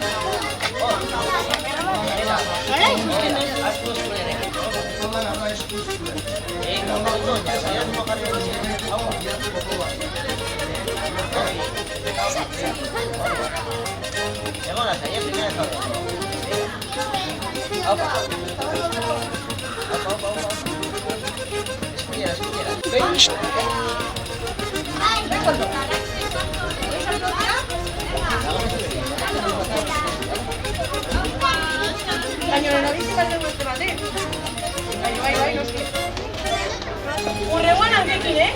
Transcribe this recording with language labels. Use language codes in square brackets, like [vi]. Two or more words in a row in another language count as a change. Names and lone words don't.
[id] Saya cuma kali Emang rasanya gimana tau? Apa? [eu] Baina lehenabizik alde beste batek. Bai, noski. Urreguan hankekin,